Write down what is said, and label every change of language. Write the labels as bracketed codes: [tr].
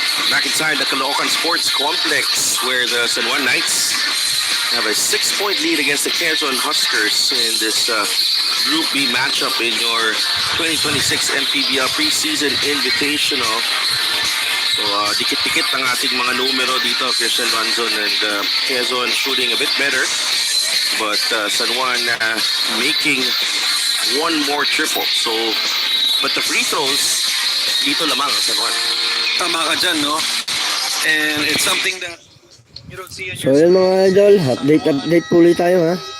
[en] Back inside the Caloocan Sports Complex, where the San Juan Knights have a 6-point lead against the Quezon Huskers in this Group B matchup in your 2026 MPBL Preseason Invitational. [tl] So, dikit-dikit ang ating mga numero dito. [en] Christian Lanzon and Quezon shooting a bit better. But San Juan making one more triple. So, but the free throws, [tl] dito lamang [en] San Juan. [tl] Tama ka dyan, no? [en] And it's something that you don't see in So your [tl] yun mga idol, update po ulit tayo ha.